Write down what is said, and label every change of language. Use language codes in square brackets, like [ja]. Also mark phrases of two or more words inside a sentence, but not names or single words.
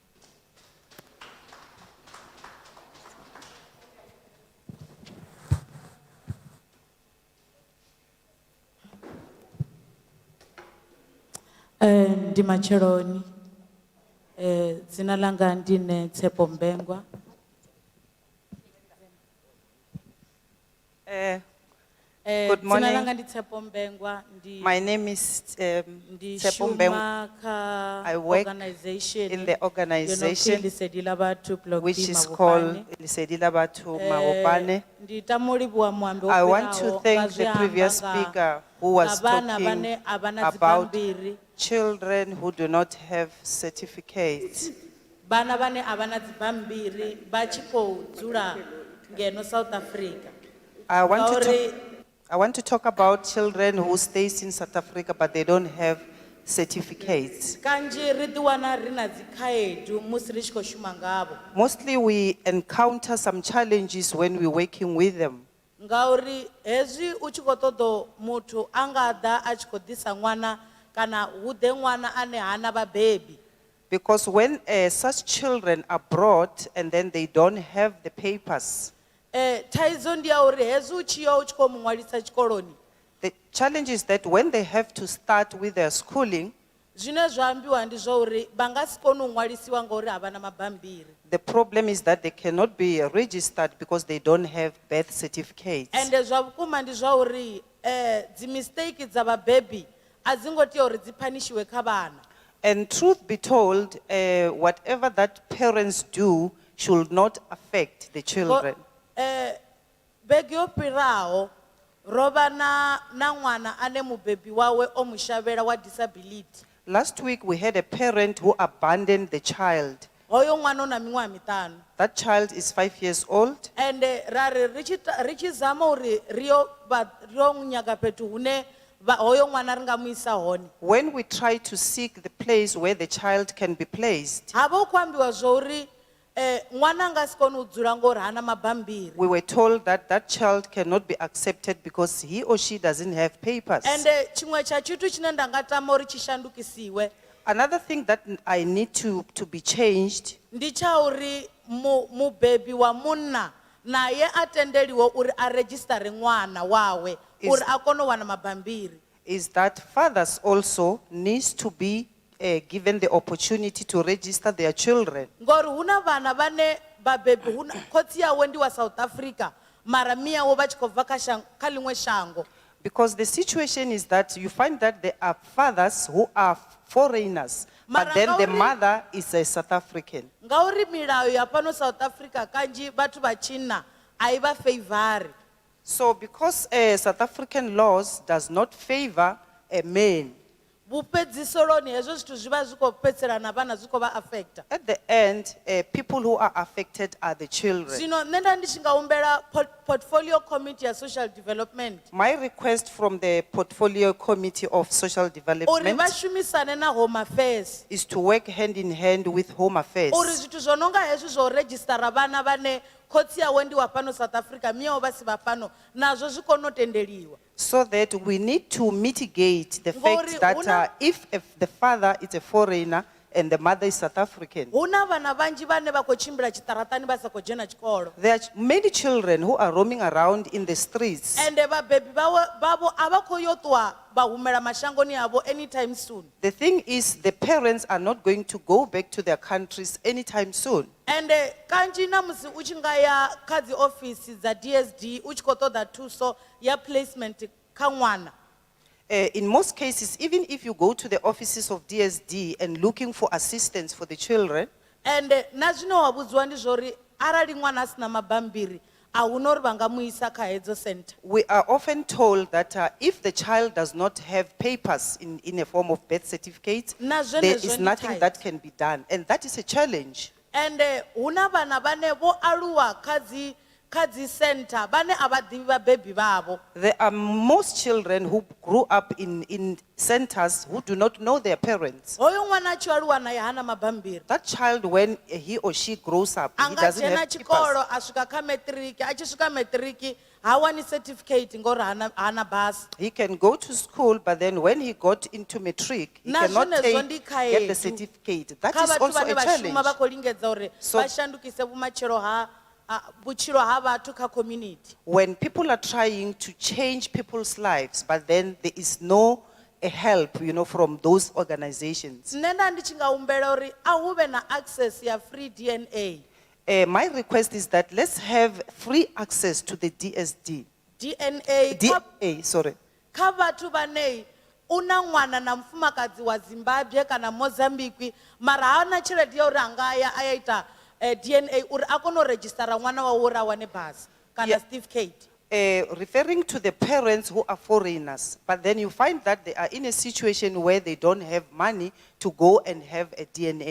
[ve] Ndi Macheloni. Dzina langa ndine Tshepo Mbengwa. [en] Good [ve] Dzina [en] morning. [ve] langa ndi Tshepo Mbengwa. [en] My name is [ve] Ndi Tshepo Mbengwa. shuma kha [en] I work organization in the [ve] yo no pfi organization Lesedi la Batho Block [en] which D is Mabopane. called Lesedi la Batho Mabopane. [ve] Ndi tamo livhuwa muambi [en] I [ve] wo [en] want to [ve] fhiraho [en] thank [ve] nga [en] the [ve] zwe a [en] previous [ve] amba nga- [en] speaker who was [ve] nga vhana [en] talking [ve] vhane a vha na [en] about [ve] dzibammbiri. [en] children who do not have certificates. [ve] Vhana vhane a vha na dzibammbiri vha tshi khou dzula ngeno South Africa. [en] I want to talk about children who stays in South Africa but they don't have certificates. [ve] Kanzhi ri ḓi wana ri na dzikhaedu musi ri tshi khou shuma ngavho. [en] Mostly we encounter some challenges when we're working with them. [ve] Ngauri hezwi u tshi khou ṱoḓa muthu a nga ḓa a tshi khou ḓisa ṅwana kana hu ḓe ṅwana ane hana vhabebi. [en] Because when such children are brought and then they don't have the papers, [ve] Thaidzo ndi ya uri hezwi u tshi ya u tshi khou mu ṅwalisa tshikoloni. [en] the challenge is that when they have to start with their schooling, [ve] Zwine zwa ambiwa ndi zwa uri vha nga si kone u ṅwalisiwa ngauri a vha na mabammbiri. [en] the problem is that they cannot be registered because they don't have birth certificates. [ve] Ende zwa vhukuma ndi zwa uri dzi mistake dza vhabebi a dzi ngo tea uri dzi phanishiwe kha vhana. [en] And truth be told, whatever that parents do should not affect the children. [ve] Bege yo fhiraho ro vha na ṅwana ane mubebi wawe o mu shavhela [en] wa disability. Last week we had a parent who abandoned the child. [ve] Hoyo ṅwana u na miṅwaha miṱanu. [en] That child is 5 years old. [ve] Ende ra ri tshi zama uri ri yo nyaga fhethu hune hoyo ṅwana ri nga mu isa hone. [en] When we try to seek the place where the child can be placed, [ve] Ha vha hu khou ambiwa zwa uri ṅwana a nga si kone u dzula ngori hana mabammbiri. [en] we were told that that child cannot be accepted because he or she doesn't have papers. [ve] Ende chimwe cha tshithu tshine nda nga tama uri tshi shandukisiwe. [en] Another thing that I need to be changed [ve] Ndi cha uri mubebi wa munna naye a tendeliwe uri a registere ṅwana wawe uri a kone u wana mabammbiri. [en] is that fathers also needs to be given the opportunity to register their children. [ve] Ngori huna vhana vhane vhabebi khotsi yawe ndi wa South Africa mara miyawe vha tshi khou bva kha ḽiṅwe shango. [en] Because the situation is that you find that there are fathers who are foreigners, but [ve] Mara [en] then the [ve] ngauri- [en] mother is a South African. [ve] Ngauri milayo ya fhano South Africa kanzhi vhathu vha tshinna a i vha favor. [en] So because South African laws does not favor a man, [ve] Vhuphedziseloni hezwo zwithu zwi vha zwi khou fhedzisela na vhana zwi khou vha affecta. [en] at the end, people who are affected are the children. [ve] Zwino nṋe nda ndi tshi nga humbela [en] portfolio committee [ve] ya [en] social development My request from the Portfolio Committee of Social [ve] uri [en] Development [ve] vha shumisane na Home Affairs [en] is to work hand in hand with Home Affairs. [ve] uri zwithu zwo no nga hezwi zwo registera vhana vhane khotsi yawe ndi wa fhano South Africa miyawe vha si vha fhano nazwo zwi kone u tendeliwa. [en] So that we need to mitigate the [ve] Ngori [en] fact that [ve] huna- [en] if the father is a foreigner and the mother is South African, [ve] Huna vhana vhanzhi vhane vha khou tshimbila tshiṱaratani vha sa khou dzhena tshikolo. [en] there are many children who are roaming around in the streets. [ve] Ende vhabebi vhavho a vha khou yo ṱuwa vha humela mashangoni avho [en] anytime soon. The thing is, the parents are not going to go back to their countries anytime soon. [ve] Ende kanzhi na musi u tshi nga ya kha dzi ofisi dza DSD u tshi khou ṱoḓa thuso ya placement kha ṅwana. [en] In most cases, even if you go to the offices of DSD and looking for assistance for the children, [ve] Ende na zwine wa vhudziwa ndi zwa uri arali ṅwana a sina mabammbiri a huna uri vha nga mu isa kha hedzo center. [en] we are often told that if the child does not have papers in a form of birth certificate, [ve] Na zwene [en] there [ve] zwo [en] is [ve] ndi [en] nothing that can be done. And that is a challenge. [ve] Ende huna vhana vhane vho aluwa kha dzi center vhane a vha ḓivhi vhabebi vhavho. [en] There are most children who grew up in centers who do not know their parents. [ve] Hoyo ṅwana a tshi aluwa naye hana mabammbiri. [en] That child, when he or she grows up, he [ve] Anga [en] doesn't [ve] dzhena [en] have papers. [ve] tshikolo a swika kha matric a tshi swika matric hawani certificate ngori hana bus. [en] He can go to school, but then when he got into matric, he [ve] Na [en] cannot [ve] zwenezwo ndi [en] get the [ve] khaedu. [en] certificate. That [ve] Kha [en] is [ve] vhathu [en] also [ve] vhane [en] a [ve] vha shuma vha [en] challenge. [ve] khou lingedza uri [en] So- [ve] vha shandukise vhumatshelo vhutshilo ha vhathu kha community. [en] When people are trying to change people's lives, but then there is no help, from those organizations. [ve] Nṋe nda ndi tshi nga humbela uri a hu vhe na access ya [en] free DNA. My request is that let's have free access to the DSD. DNA DA, sorry. [ve] kha vhathu vhane una ṅwana na mufumakadzi wa Zimbabwe kana Mozambique mara hana tshelede ya uri anga ya a ya ita DNA uri a kone u registera ṅwana wawe uri a wane basi kana certificate. [en] Referring to the parents who are foreigners, but then you find that they are in a situation where they don't have money to go and have a DNA.